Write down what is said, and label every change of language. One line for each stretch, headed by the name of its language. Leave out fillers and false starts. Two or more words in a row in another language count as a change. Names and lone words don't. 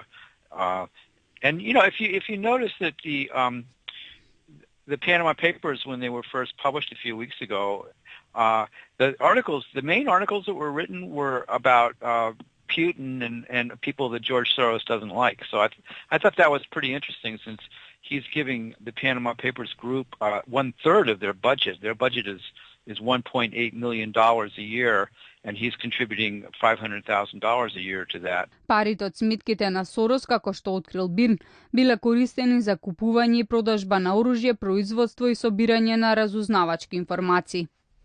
English: And if you notice that the Panama Papers, when they were first published a few weeks ago, the main articles that were written were about Putin and people that George Soros doesn't like. So I thought that was pretty interesting, since he's giving the Panama Papers group 1/3 of their budget. Their budget is $1.8 million a year, and he's contributing $500,000 a year to that.
Macedonian: Парите од сметките на Сорос, како што открил Бирн, биле користени за купување и продажба на оружје, производство и собирање на разузнавачки информации.